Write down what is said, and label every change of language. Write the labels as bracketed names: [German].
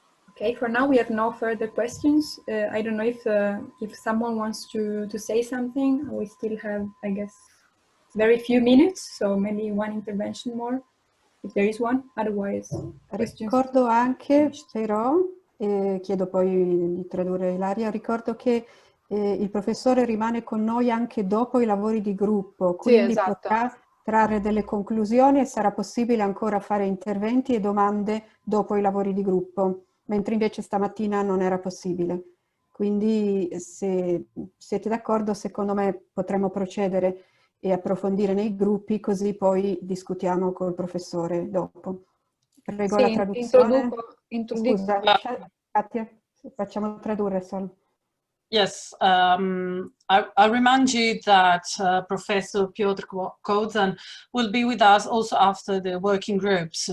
[English] Okay, for now we have no further questions. I don't know if someone wants to say something. We still have, I guess, very few minutes, so maybe one intervention more, if there is one. Otherwise, questions. [Italian] Ricordo anche, però, chiedo poi di tradurre Ilaria, ricordo che il professore rimane con noi anche dopo i lavori di gruppo, quindi sì, esatto, potrà trarre delle conclusioni e sarà possibile ancora fare interventi e domande dopo i lavori di gruppo, mentre invece stamattina non era possibile. Quindi se siete d'accordo, secondo me potremmo procedere e approfondire nei gruppi, così poi discutiamo col professore dopo. Prego, la traduzione. introduco. Scusa, Katia, facciamo tradurre solo. [English] Yes, I remind you that Professor Piotr Kowzan will be with us also after the working groups.